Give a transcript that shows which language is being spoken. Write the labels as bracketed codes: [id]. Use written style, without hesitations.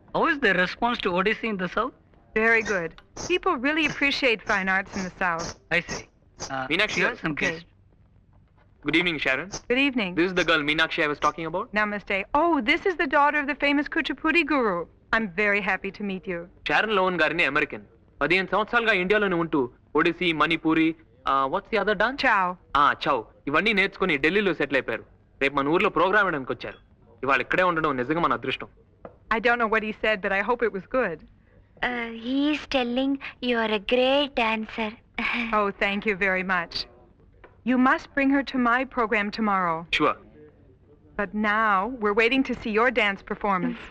[en] How is the response to Odyssey in the south? Very good. People really appreciate fine arts in the south. I see. Meenakshi, Here are some okay. guests. Good evening, Sharon. Good evening. This is the girl Meenakshi I was talking about. Namaste. Oh, this is the daughter of the famous Kuchipudi guru. I'm very happy to meet you. [te] Sharon low one గారిని American 15 సంవత్సరాలుగా ఇండియాలోనే ఉంటూ Odyssey Manipuri [en] What's the other dance Ciao. [te] చౌ ఇవన్నీ నేర్చుకుని ఢిల్లీలో settle అయిపోయారు. రేపు మన ఊర్లో ప్రోగ్రామ్ వేయడానికి వచ్చారు. ఇవాళ ఇక్కడే ఉండడం నిజంగా మన అదృష్టం. [en] I don't know what he said, but I hope it was good. He is telling you are a great dancer. Oh, thank you very much. You must bring her to my program tomorrow. Sure But now, we're waiting to see your dance performance.